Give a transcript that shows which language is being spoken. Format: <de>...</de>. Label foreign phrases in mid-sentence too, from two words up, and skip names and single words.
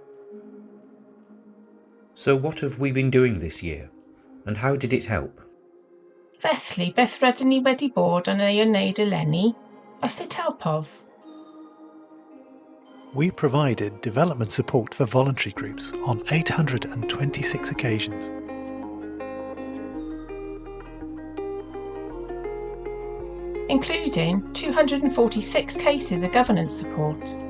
<en>So what have we been doing this year, and how did it help?</en> <cy>Felly, beth rydyn ni wedi bod yn ei wneud eleni, a sut helpodd?</cy> <en>We provided development support for voluntary groups on 826 occasions. Including 246 cases of governance support.</en>